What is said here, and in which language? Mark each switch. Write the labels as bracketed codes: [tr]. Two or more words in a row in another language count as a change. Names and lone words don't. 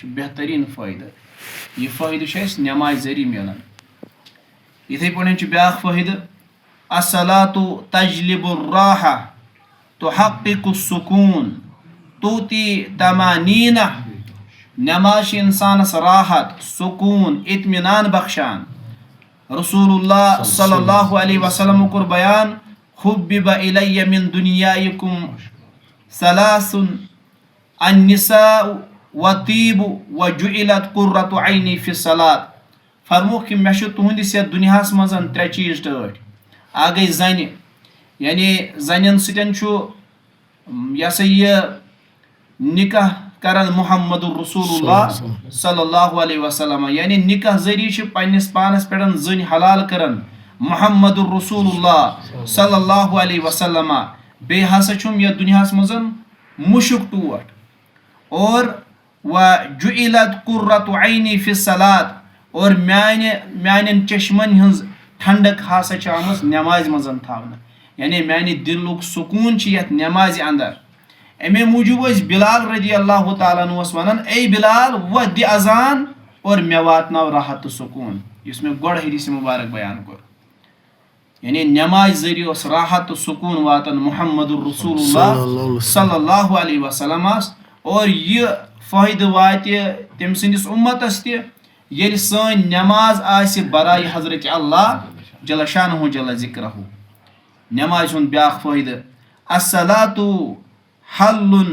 [ks] بہترین فٲیدٕ یہ فٲیدٕ چھُ اَسہِ نماز ذریعہ ملان یِتھے پٲٹھۍ چھُ بیاکھ فٲیدٕ [ar] الصلاۃ تجلب الراحہ تحقق السکون توتی طمانینہ [ks] نماز چھِ انسانس راحت سکون اطمینان بخشان [ar] رسول اللہ صلی اللہ علیہ وسلم [ks] کور بیان [ar] حبب الی من دنیائکم ثلاث النساء وطیب وجعلت قرۃ عینی فی الصلاۃ [ks] فرموک کہ مےٚ چھُ تُہنٛدِس یتھ دُنیاہس منٛز ترٛےٚ چیٖز ٹٲٹھۍ اکھ گٔے زنہِ یعنی زنٮ۪ن سۭتۍ چھُ یہِ ہسا یہِ نکاح کران محمد [ar] رسول اللہ صلی اللہ علیہ وسلم [ks] یعنی نکاح ذریعہ چھِ پننس پانس پٮ۪ٹھ زٔنۍ حلال کران محمد [ar] رسول اللہ صلی اللہ علیہ وسلم [ks] بیٚیہِ ہسا چھُم یتھ دُنیاہس منٛز مُشُک ٹوٹھ اور [ar] وجعلت قرۃ عینی فی [ks] الصلاۃ اور میانٮ۪ن چشمن ہٕنٛز ٹھنڈک ہسا چھِ آمٕژ نمازِ منٛز تھاونہٕ یعنی میانہِ دِلُک سکوٗن چھِ یتھ نمازِ انٛدر امے موٗجوٗب ٲسۍ بلال [ar] رضی اللہ تعالیٰ عنہس [ks] ونان اے بلال وۄنۍ دِ اذان اور مےٚ واتناو راحت تہٕ سکوٗن یُس مےٚ گۄڈٕ حدیث مبارک بیان کوٚر یعنی نماز ذریعہ اوس راحت تہٕ سکوٗن واتان محمد [ar] رسول اللہ صلی اللہ علیہ وسلمس [ks] اور یہِ فٲیدٕ واتہِ تٔمۍ سٕنٛدِس اُمتس تہِ ییٚلہِ سٲنۍ نماز آسہِ برایہِ حضرت [ar] اللہ جل شانہ جل ذکرہ [ks] نمازِ ہُنٛد بیاکھ فٲیدٕ [ar] الصلاۃ حل